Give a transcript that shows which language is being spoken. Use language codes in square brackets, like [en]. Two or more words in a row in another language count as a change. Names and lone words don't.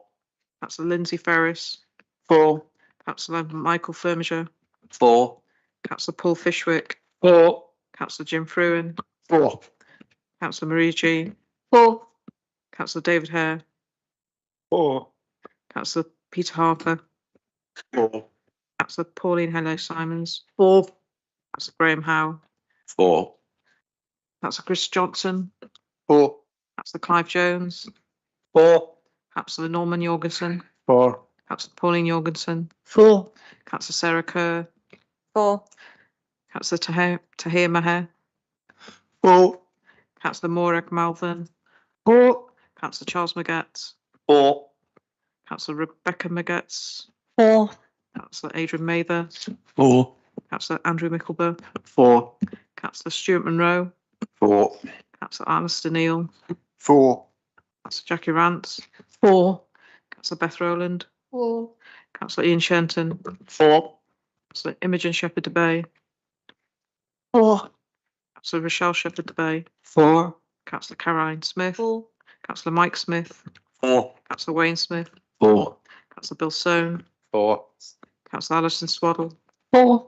[en] Councillor Lindsay Ferris. 4. Councillor Michael Firmiger. 4. Councillor Paul Fishwick. 4. Councillor Jim Fruin. 4. Councillor Maria G. 4. Councillor David Hare. 4. Councillor Peter Harper. 4. Councillor Pauline Hello-Simons. 4. Councillor Graham Howe. 4. Councillor Chris Johnson. 4. Councillor Clive Jones. 4. Councillor Norman Jorgensen. 4. Councillor Pauline Jorgensen. 4. Councillor Sarah Kerr. 4. Councillor Tahir Maher. 4. Councillor Morag Malvern. 4. Councillor Charles Magetz. 4. Councillor Rebecca Magetz. 4. Councillor Adrian Mather. 4. Councillor Andrew Mickleborough. 4. Councillor Stuart Monroe. 4. Councillor Alistair Neal. 4. Councillor Jackie Rance. 4. Councillor Beth Rowland. 4. Councillor Ian Shenton. 4. Councillor Imogen Shepherd de Bay. 4. Councillor Rochelle Shepherd de Bay. 4. Councillor Caroline Smith. Four. Councillor Mike Smith. 4. Councillor Wayne Smith. 4. Councillor Bill Soane. 4. Councillor Alison Swaddle. 4.